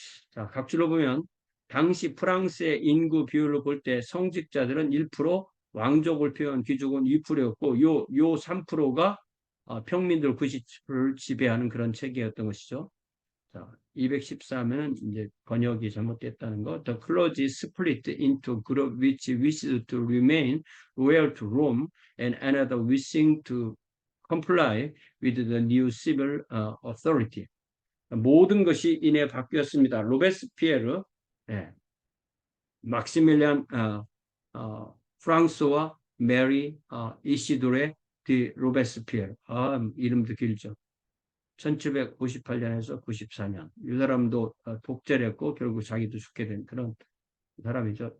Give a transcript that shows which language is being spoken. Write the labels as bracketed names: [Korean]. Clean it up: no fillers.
[Korean] 자, 각주로 보면 당시 프랑스의 인구 비율을 볼 때 성직자들은 1%, 왕족을 표현 귀족은 2%였고 요 3%가 평민들 90%를 지배하는 그런 체계였던 것이죠. 자, 214면은 이제 번역이 잘못됐다는 거. [English] The clergy split into group which wished to remain loyal to Rome and another wishing to comply with the new civil authority. [Korean] 모든 것이 이내 바뀌었습니다. 로베스피에르, 예, 막시밀리안 프랑스와 메리 이시도레 디 로베스피에르. 이름도 길죠. 1758년에서 94년. 이 사람도 독재했고 결국 자기도 죽게 된 그런 사람이죠.